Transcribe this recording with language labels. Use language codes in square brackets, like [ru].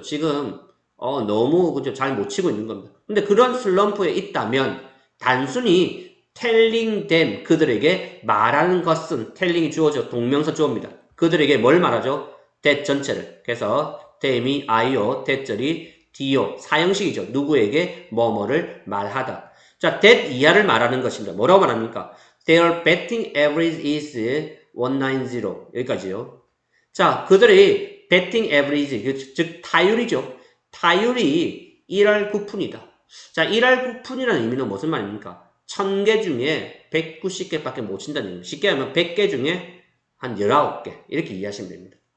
[ko] 지금 너무 그죠? 잘 못 치고 있는 겁니다. 근데 그런 슬럼프에 있다면 단순히 [en] telling them, [ko] 그들에게 말하는 것은, telling이 주어져 동명사 주어입니다. 그들에게 뭘 말하죠? that 전체를. 그래서 them이 I요, that절이 D요, 사형식이죠. 누구에게 뭐뭐를 말하다. 자, that 이하를 말하는 것입니다. 뭐라고 말합니까? [en] Their batting average is 190. [ko] 여기까지요. 자, 그들의 betting average, 즉 타율이죠. 타율이 1할 9푼이다. 자, 1할 9푼이라는 의미는 무슨 말입니까? 1000개 중에 190개밖에 못 친다는 얘기입니다. 쉽게 하면 100개 중에 한 19개 이렇게 이해하시면 됩니다.